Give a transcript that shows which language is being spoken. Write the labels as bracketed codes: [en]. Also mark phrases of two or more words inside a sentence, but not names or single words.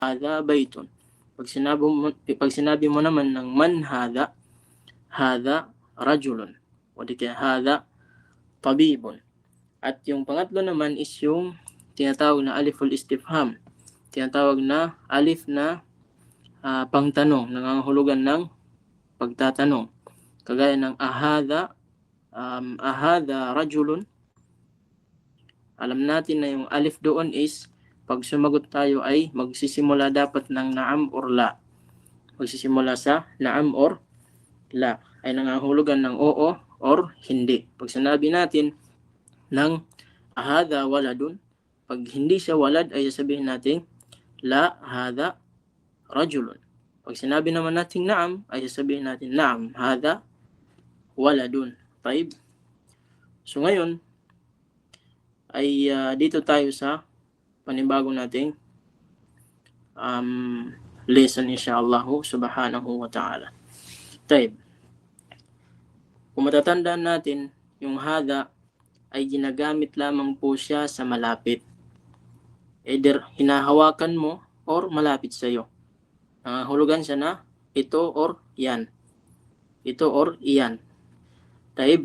[ar] هذا بيت. [tl] Pag sinabi mo naman ng [ar] من هذا, هذا رجل. [tl] O di kaya [ar] هذا طبيب. [tl] At yung pangatlo naman is yung tinatawag na [ar] ألف الاستفهام. [tl] Tinatawag na alif na pangtanong, nangangahulugan ng pagtatanong. Kagaya ng [ar] أهذا رجل. [tl] Alam natin na yung alif doon is pag sumagot tayo ay magsisimula dapat ng naam or la. Magsisimula sa naam or la. Ay nangangahulugan ng oo or hindi. Pag sinabi natin ng [ar] أهذا ولد, [tl] pag hindi siya walad ay sasabihin natin [ar] لا هذا رجل. [tl] Pag sinabi naman natin naam ay sasabihin natin [ar] نعم هذا ولد. [tl] Taib. So ngayon ay dito tayo sa panibago nating lesson insyaallah [ar] سبحانه وتعالى. [tl] Taib. Kung matatandaan natin, yung hadha ay ginagamit lamang po siya sa malapit. Either hinahawakan mo or malapit sa iyo. Hulugan siya na ito or yan. Ito or iyan. Taib.